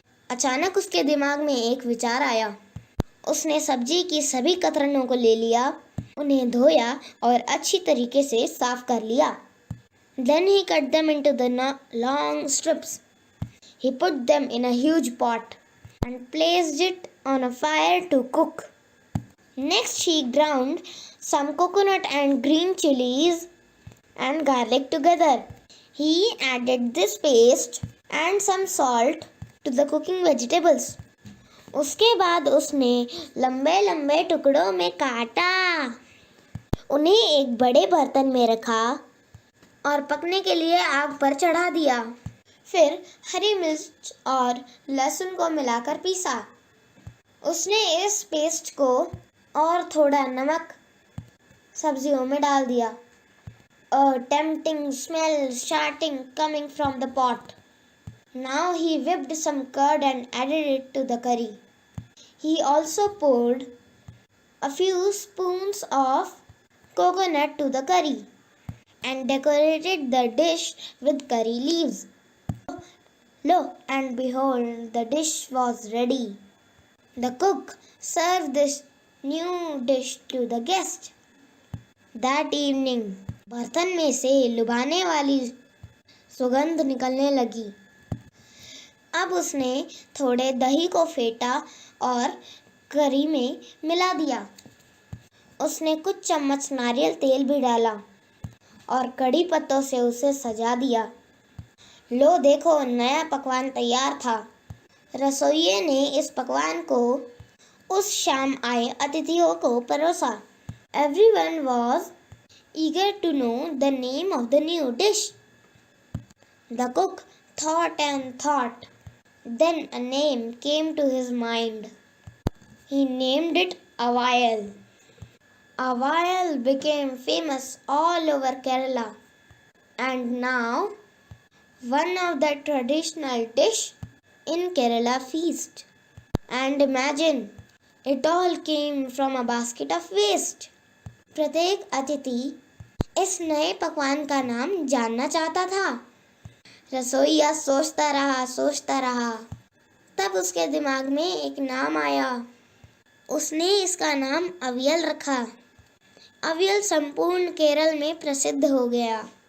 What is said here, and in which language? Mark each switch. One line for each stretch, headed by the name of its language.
Hindi: अचानक उसके दिमाग में एक विचार आया। उसने सब्जी की सभी कतरनों को ले लिया, उन्हें धोया और अच्छी तरीके से साफ कर लिया।
English: Then he cut them into the long strips. He put them in a huge pot and placed it on a fire to cook. Next he ground some coconut and green chilies and garlic together. He added this paste and some salt to the cooking vegetables.
Hindi: उसके बाद उसने लंबे लंबे टुकड़ों में काटा, उन्हें एक बड़े बर्तन में रखा और पकने के लिए आग पर चढ़ा दिया। फिर हरी मिर्च और लहसुन को मिलाकर पीसा। उसने इस पेस्ट को और थोड़ा नमक सब्जियों में डाल दिया।
English: A tempting smell starting coming from the pot. Now he whipped some curd and added it to the curry. He also poured a few spoons of coconut to the curry and decorated the dish with curry leaves. Lo and behold, the dish was ready. The cook served this new dish to the guest. That evening,
Hindi: बर्तन में से लुभाने वाली सुगंध निकलने लगी। अब उसने थोड़े दही को फेंटा और करी में मिला दिया। उसने कुछ चम्मच नारियल तेल भी डाला और कड़ी पत्तों से उसे सजा दिया। लो देखो, नया पकवान तैयार था। रसोइये ने इस पकवान को उस शाम आए अतिथियों को परोसा।
English: Everyone was eager to know the name of the new dish. The cook thought and thought. Then a name came to his mind. He named it Aval. Aval became famous all over Kerala and now one of the traditional dish in Kerala feast. And imagine, it all came from a basket of waste.
Hindi: प्रत्येक अतिथि इस नए पकवान का नाम जानना चाहता था। रसोइया सोचता रहा। तब उसके दिमाग में एक नाम आया। उसने इसका नाम अवियल रखा। अवियल संपूर्ण केरल में प्रसिद्ध हो गया।